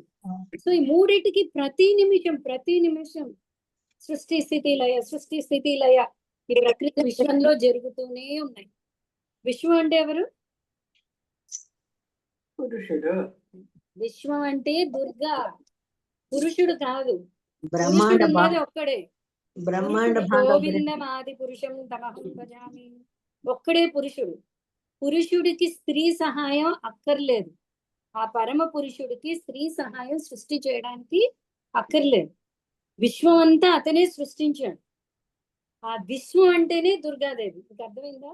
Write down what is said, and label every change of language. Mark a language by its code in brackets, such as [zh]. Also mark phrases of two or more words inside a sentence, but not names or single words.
[te] సో ఈ మూడింటికి ప్రతి నిమిషం సృష్టి స్థితి లయ ఈ ప్రకృతి విశ్వంలో జరుగుతూనే ఉన్నాయి. విశ్వం అంటే ఎవరు? పురుషుడు. విశ్వం అంటే దుర్గా, పురుషుడు కాదు. బ్రహ్మాండ పురుషుడు ఉన్నది ఒక్కడే. బ్రహ్మాండ [sa] గోవిందమాది పురుషం తమహం భజామి. [te] ఒక్కడే పురుషుడు. పురుషుడికి స్త్రీ సహాయం అక్కర్లేదు. ఆ పరమ పురుషుడికి స్త్రీ సహాయం సృష్టి చేయడానికి అక్కర్లేదు. విశ్వం అంతా అతనే సృష్టించాడు. ఆ విశ్వం అంటేనే దుర్గాదేవి. మీకు అర్థమైందా?